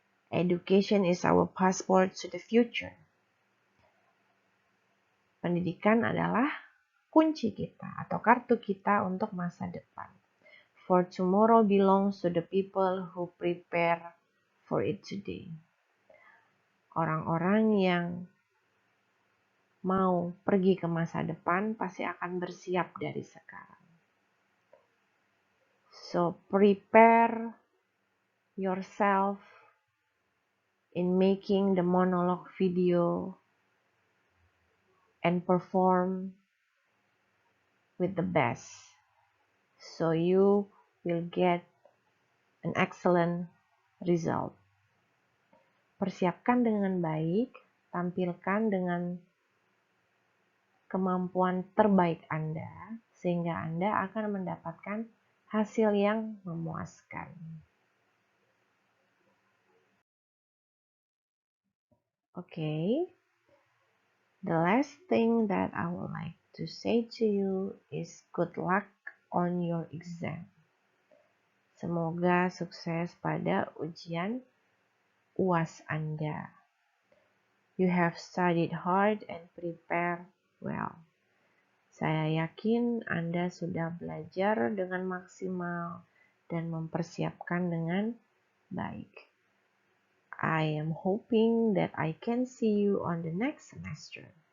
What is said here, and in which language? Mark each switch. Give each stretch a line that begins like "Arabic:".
English: Education is our passport to the future.
Indonesian: Pendidikan adalah kunci kita atau kartu kita untuk masa depan.
English: For tomorrow belongs to the people who prepare for it today.
Indonesian: Orang-orang yang mau pergi ke masa depan pasti akan bersiap dari sekarang.
English: So prepare yourself in making the monologue video and perform with the best. So you will get an excellent result.
Indonesian: Persiapkan dengan baik, tampilkan dengan kemampuan terbaik Anda, sehingga Anda akan mendapatkan hasil yang memuaskan.
English: Okay, the last thing that I would like to say to you is good luck on your exam.
Indonesian: Semoga sukses pada ujian UAS Anda.
English: You have studied hard and prepared well.
Indonesian: Saya yakin Anda sudah belajar dengan maksimal dan mempersiapkan dengan baik.
English: I am hoping that I can see you on the next semester.